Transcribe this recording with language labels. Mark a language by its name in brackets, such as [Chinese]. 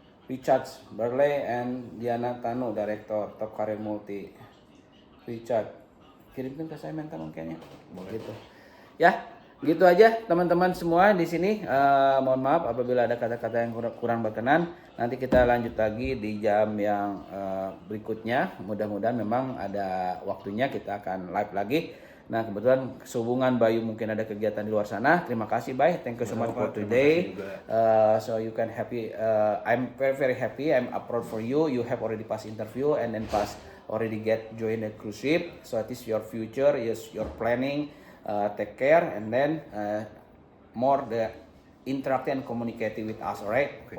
[English] Richard Burley and Diana Tanu, Director Top Career Multi. [Indonesian] Richard, kirimkan ke saya mental mungkinnya. Gitu. Ya, gitu aja teman-teman semua di sini. Mohon maaf apabila ada kata-kata yang kurang berkenan. Nanti kita lanjut lagi di jam yang berikutnya. Mudah-mudahan memang ada waktunya kita akan live lagi. Nah kebetulan sehubungan Bayu mungkin ada kegiatan di luar sana. Terima kasih Bay, [English] thank you so much for today. So you can happy. I'm very happy. I'm proud for you. You have already passed interview and then already join a cruise ship. So it is your future, yes, your planning. Take care and then more the interacting and communicating with us, alright? Okay.